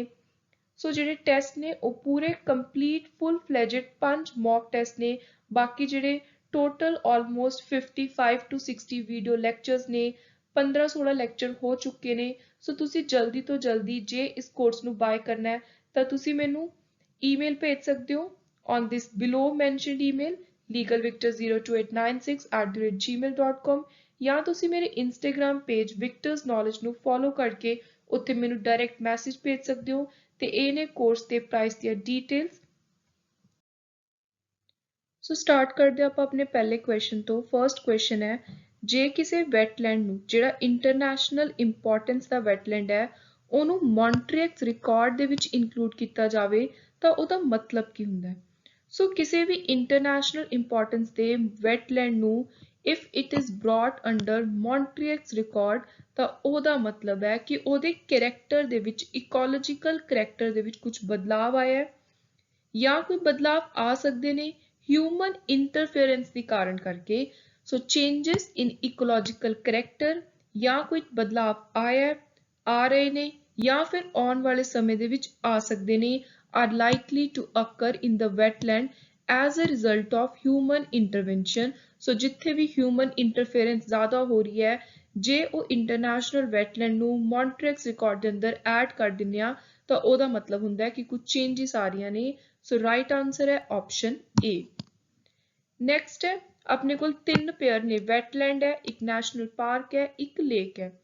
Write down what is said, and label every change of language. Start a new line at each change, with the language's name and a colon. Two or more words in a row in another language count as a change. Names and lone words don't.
Punjabi: ਸੋ ਜਿਹੜੇ ਟੈਸਟ ਨੇ ਉਹ ਪੂਰੇ
English: complete full fledged 5 mock test
Punjabi: ਨੇ। ਬਾਕੀ ਜਿਹੜੇ
English: total almost 55 to 60 video lectures
Punjabi: ਨੇ, 15-16 ਲੈਕਚਰ ਹੋ ਚੁੱਕੇ ਨੇ। ਸੋ ਤੁਸੀਂ ਜਲਦੀ ਤੋਂ ਜਲਦੀ ਜੇ ਇਸ ਕੋਰਸ ਨੂੰ ਬਾਏ ਕਰਨਾ ਹੈ ਤਾਂ ਤੁਸੀਂ ਮੈਨੂੰ ਈਮੇਲ ਭੇਜ ਸਕਦੇ ਹੋ
English: on this below mentioned email
Punjabi: legalvictor02896@gmail.com ਜਾਂ ਤੁਸੀਂ ਮੇਰੇ
English: Instagram page
Punjabi: ਵਿਕਟਰਸ ਨੌਲੇਜ ਨੂੰ ਫੋਲੋ ਕਰਕੇ ਉੱਥੇ ਮੈਨੂੰ
English: direct message
Punjabi: ਭੇਜ ਸਕਦੇ ਹੋ। ਤੇ ਇਹ ਨੇ ਕੋਰਸ ਦੇ ਪ੍ਰਾਈਸ ਦੀਆਂ ਡੀਟੇਲਸ। ਸੋ ਸਟਾਰਟ ਕਰਦੇ ਆਪਾਂ ਆਪਣੇ ਪਹਿਲੇ ਕੁਐਸਚਨ ਤੋਂ।
English: first question
Punjabi: ਹੈ, ਜੇ ਕਿਸੇ ਵੈਟਲੈਂਡ ਨੂੰ ਜਿਹੜਾ
English: international importance
Punjabi: ਦਾ ਵੈਟਲੈਂਡ ਹੈ ਉਹਨੂੰ ਮੌਂਟਰੀਅਕਸ ਰਿਕਾਰਡ ਦੇ ਵਿੱਚ ਇਨਕਲੂਡ ਕੀਤਾ ਜਾਵੇ ਤਾਂ ਉਹਦਾ ਮਤਲਬ ਕੀ ਹੁੰਦਾ ਹੈ। ਸੋ ਕਿਸੇ ਵੀ
English: international importance
Punjabi: ਦੇ ਵੈਟਲੈਂਡ ਨੂੰ
English: if it is brought under Montreux record
Punjabi: ਤਾਂ ਉਹਦਾ ਮਤਲਬ ਹੈ ਕਿ ਉਹਦੇ ਕਰੈਕਟਰ ਦੇ ਵਿੱਚ
English: ecological character
Punjabi: ਦੇ ਵਿੱਚ ਕੁਝ ਬਦਲਾਵ ਆਇਆ ਹੈ ਜਾਂ ਕੋਈ ਬਦਲਾਵ ਆ ਸਕਦੇ ਨੇ
English: human interference
Punjabi: ਦੇ ਕਾਰਨ ਕਰਕੇ।
English: so changes in ecological character
Punjabi: ਜਾਂ ਕੋਈ ਬਦਲਾਵ ਆਇਆ ਆ ਰਹੇ ਨੇ ਜਾਂ ਫਿਰ ਆਉਣ ਵਾਲੇ ਸਮੇਂ ਦੇ ਵਿੱਚ ਆ ਸਕਦੇ ਨੇ
English: are likely to occur in the wetland as a result of human intervention।
Punjabi: ਸੋ ਜਿੱਥੇ ਵੀ
English: human interference
Punjabi: ਜ਼ਿਆਦਾ ਹੋ ਰਹੀ ਹੈ ਜੇ ਉਹ
English: international wetland
Punjabi: ਨੂੰ ਮੌਂਟਰੀਅਕਸ ਰਿਕਾਰਡ ਦੇ ਅੰਦਰ ਐਡ ਕਰ ਦਿੰਦੇ ਆ ਤਾਂ ਉਹਦਾ ਮਤਲਬ ਹੁੰਦਾ ਹੈ ਕਿ ਕੁਝ ਚੇਂਜਸ ਆ ਰਹੀਆਂ ਨੇ।
English: so right answer
Punjabi: ਹੈ
English: option A.
Punjabi: ਨੈਕਸਟ ਹੈ, ਆਪਣੇ ਕੋਲ ਤਿੰਨ ਪੇਅਰ ਨੇ, ਵੈਟਲੈਂਡ ਹੈ, ਇੱਕ
English: national park
Punjabi: ਹੈ, ਇੱਕ ਲੇਕ ਹੈ।